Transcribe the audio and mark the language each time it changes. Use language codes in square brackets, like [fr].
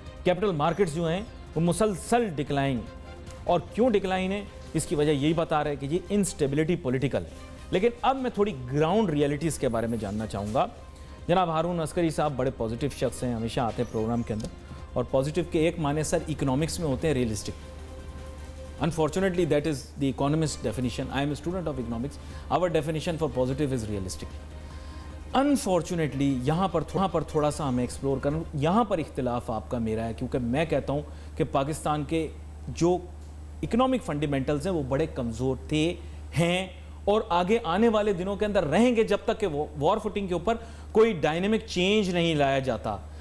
[ur] Capital markets جو ہیں وہ مسلسل ڈکلائن، اور کیوں ڈکلائن ہے اس کی وجہ یہی بتا رہے کہ یہ انسٹیبلٹی پولیٹیکل. لیکن اب میں تھوڑی گراؤنڈ ریئلٹیز کے بارے میں جاننا چاہوں گا. جناب ہارون عسکری صاحب بڑے پازیٹیو شخص ہیں، ہمیشہ آتے ہیں پروگرام کے اندر، اور پازیٹیو کے ایک معنی سر اکنامکس میں ہوتے ہیں realistic. [en] Unfortunately, that is the economist's definition. I am a student of economics. Our definition for positive is realistic. [ur] Unfortunately, یہاں پر تھوڑا سا ہمیں ایکسپلور کرنا، یہاں پر اختلاف آپ کا میرا ہے، کیونکہ میں کہتا ہوں کہ پاکستان کے جو اکنامک فنڈیمنٹلز ہیں وہ بڑے کمزور تھے، ہیں، اور آگے آنے والے دنوں کے اندر رہیں گے جب تک کہ وار فوٹنگ کے اوپر کوئی ڈائنامک چینج نہیں لایا جاتا.